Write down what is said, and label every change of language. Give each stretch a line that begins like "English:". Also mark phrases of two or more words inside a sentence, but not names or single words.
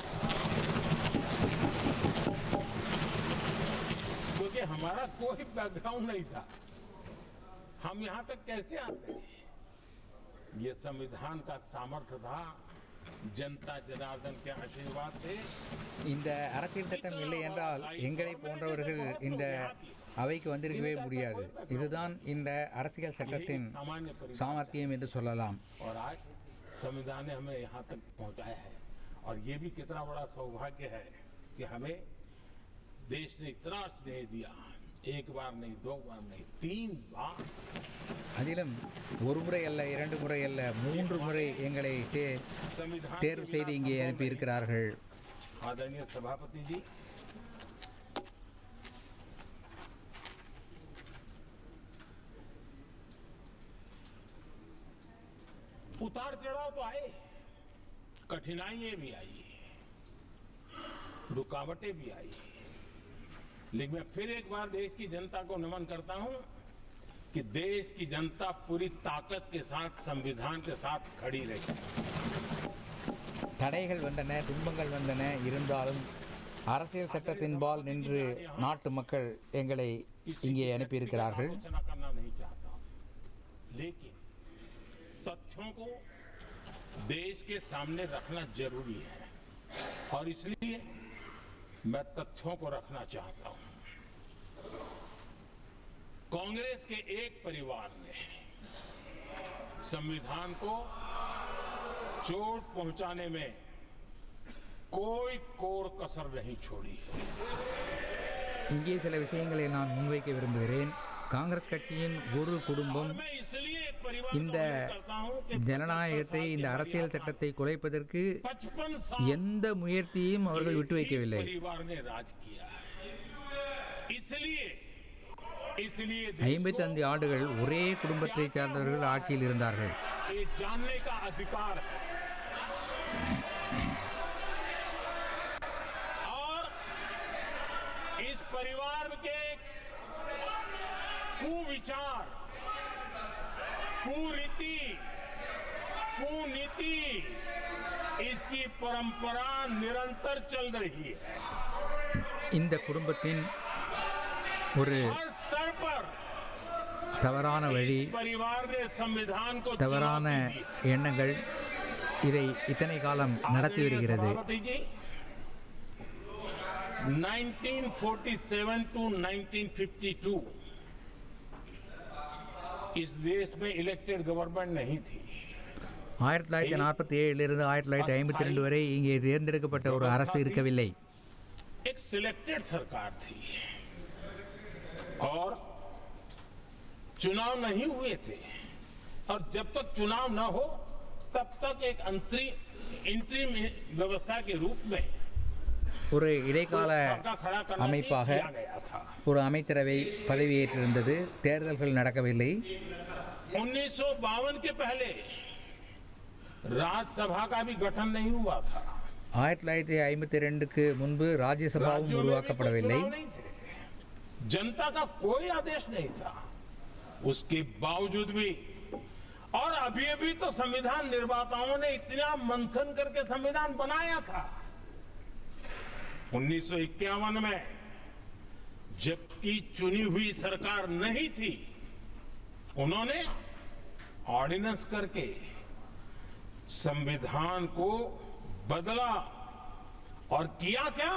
Hindi: क्योंकि हमारा कोई बैकग्राउंड नहीं था. हम यहां तक कैसे आते? ये संविधान का सामर्थ्य था. जनता जनार्दन के आशीर्वाद थे.
Tamil: இந்த அரசியல் சட்டம் இல்லை என்றால் எங்களை போன்றவர்கள் இந்த அவைக்கு வந்திருக்கவே முடியாது. இதுதான் இந்த அரசியல் சட்டத்தின் சாமர்த்தியம் என்று சொல்லலாம்.
Hindi: और आज संविधान ने हमें यहाँ तक पहुँचाया है और ये भी कितना बड़ा सौभाग्य है कि हमें देश ने इतना स्नेह दिया. एक बार नहीं, 2 बार नहीं, 3 बार.
Tamil: அதிலும் ஒரு முறை அல்ல, 2 முறை அல்ல, 3 முறை எங்களை தேர்வு செய்து இங்கே அனுப்பி இருக்கிறார்கள்.
Hindi: आदरणीय सभापति जी, उतार चढ़ाव तो आए, कठिनाइयां भी आई, रुकावटें भी आई, लेकिन मैं फिर एक बार देश की जनता को नमन करता हूं कि देश की जनता पूरी ताकत के साथ संविधान के साथ खड़ी रही.
Tamil: தடைகள் வந்தன, துன்பங்கள் வந்தன, இருந்தாலும் அரசியல் சட்டத்தின்பால் நின்று நாட்டு மக்கள் எங்களை இங்கே அனுப்பியிருக்கிறார்கள்.
Hindi: आलोचना करना नहीं चाहता, लेकिन तथ्यों को देश के सामने रखना जरूरी है और इसलिए मैं तथ्यों को रखना चाहता हूं. कांग्रेस के एक परिवार ने संविधान को चोट पहुंचाने में कोई कोर कसर नहीं छोड़ी है.
Tamil: இங்கே சில விஷயங்களை நான் முன்வைக்க விரும்புகிறேன். காங்கிரஸ் கட்சியின் ஒரு குடும்பம்
Hindi: मैं इसलिए एक परिवार
Tamil: இந்த
Hindi: का उल्लेख करता हूं कि
Tamil: ஜனநாயகத்தை, இந்த அரசியல் சட்டத்தை குலைப்பதற்கு
Hindi: 55 साल
Tamil: எந்த முயற்சியும் அவர்கள் விட்டு வைக்கவில்லை.
Hindi: परिवार ने राज किया है. इसलिए
Tamil: 55 ஆண்டுகள் ஒரே குடும்பத்தை சார்ந்தவர்கள் ஆட்சியில் இருந்தார்கள்.
Hindi: ये जानने का अधिकार है और इस परिवार के कुविचार, कुरीति, कुनीति, इसकी परंपरा निरंतर चल रही है.
Tamil: இந்த குடும்பத்தின் ஒரு
Hindi: हर स्तर पर
Tamil: தவறான வழி,
Hindi: इस परिवार ने संविधान को
Tamil: தவறான
Hindi: चुनौती दी है.
Tamil: எண்ணங்கள் இதை இத்தனை காலம் நடத்தி வருகிறது.
Hindi: सभापति जी, 1947 to 1952 इस देश में
English: elected government
Hindi: नहीं थी.
Tamil: 1947 1952 வரை இங்கே தேர்ந்தெடுக்கப்பட்ட ஒரு அரசு இருக்கவில்லை.
Hindi: एक सिलेक्टेड सरकार थी और चुनाव नहीं हुए थे और जब तक चुनाव न हो तब तक एक इंटरिम व्यवस्था के रूप में
Tamil: ஒரு இடைக்கால
Hindi: खड़ा करना
Tamil: அமைப்பாக
Hindi: किया गया था.
Tamil: ஒரு அமைச்சரவை பதவியேற்றிருந்தது. தேர்தல்கள் நடக்கவில்லை.
Hindi: 1952 के पहले राज्यसभा का भी गठन नहीं हुआ था.
Tamil: 1952க்கு முன்பு ராஜ்யசபாவும்
Hindi: राज्यों में भी कोई
Tamil: உருவாக்கப்படவில்லை.
Hindi: चुनाव नहीं थे. जनता का कोई आदेश नहीं था. उसके बावजूद भी और अभी तो संविधान निर्माताओं ने इतना मंथन करके संविधान बनाया था. 1951 में जबकि चुनी हुई सरकार नहीं थी, उन्होंने ऑर्डिनेंस करके संविधान को बदला और किया क्या?